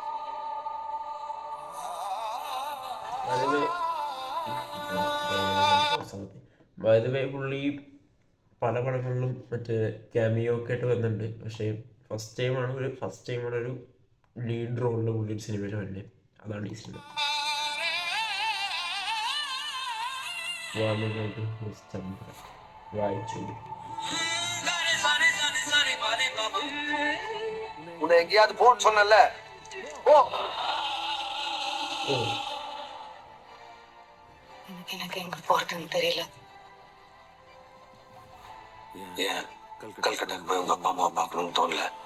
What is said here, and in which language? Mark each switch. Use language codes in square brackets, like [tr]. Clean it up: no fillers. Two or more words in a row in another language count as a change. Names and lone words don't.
[en] by the way [ml] പുള്ളി പല പടങ്ങളിലും മറ്റേ ക്യാമിയോ ഒക്കെ ആയിട്ട് വന്നിട്ടുണ്ട്. പക്ഷേ [en] first time [ml] ഒരു [en] lead role [ml] പുള്ളി ഒരു സിനിമയിൽ വരല്ലേ. അതാണ് ഈ സിനിമ. വായിച്ചു. [ta] உன்னை எங்கேயாவது போன்னு சொன்னல. எனக்கு எங்க போறதுன்னு தெரியல. ஏன் கல்கட்டாக்கு போய் உங்க அப்பா அம்மா பார்க்கணும்னு தோணல?